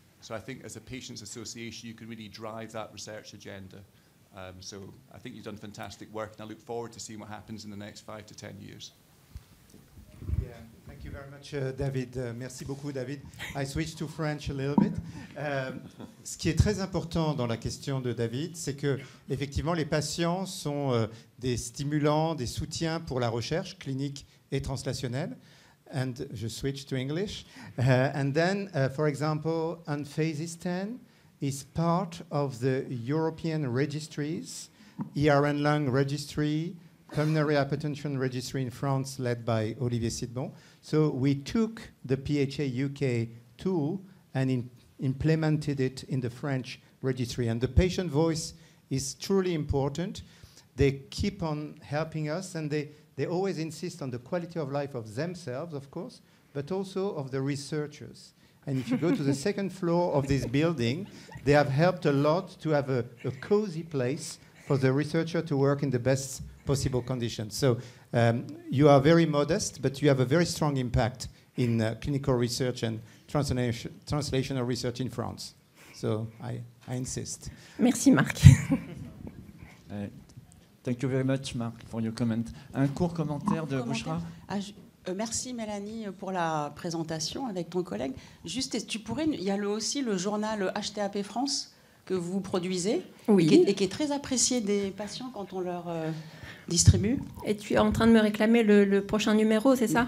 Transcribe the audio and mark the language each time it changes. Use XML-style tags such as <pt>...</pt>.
<en>So I think as a patients association, you can really drive that research agenda. So I think you've done fantastic work, and I look forward to seeing what happens in the next 5 to 10 years. Yeah, thank you very much, David.</en> <fr>Merci beaucoup, David.</fr> <en>I switch to French a little bit.</en> <fr>Ce qui est très important dans la question de David, c'est que effectivement, les patients sont des stimulants, des soutiens pour la recherche clinique et translationnelle.</fr> <en>And je switch to English. And then, for example, Emphasis 10 is part of the European registries, ERN Lung registry, Pulmonary Hypertension registry in France, led by Olivier Sidbon. So we took the PHA UK tool and implemented it in the French registry. And the patient voice is truly important. They keep on helping us, and they always insist on the quality of life of themselves, of course, but also of the researchers. And if you go to the second floor of this building, they have helped a lot to have a cozy place for the researcher to work in the best possible conditions. So you are very modest, but you have a very strong impact in clinical research and translational research in France. So I insist.</en> <fr>Merci, Marc.</fr> <en>Thank you very much, Marc, for your comment.</en> <fr>Un court commentaire de Bouchra. Merci Mélanie pour la présentation avec ton collègue. Juste, tu pourrais, il y a aussi le journal HTaPFrance que vous produisez, oui, et qui est très apprécié des patients quand on leur distribue. Et tu es en train de me réclamer le prochain numéro, c'est ça?</fr>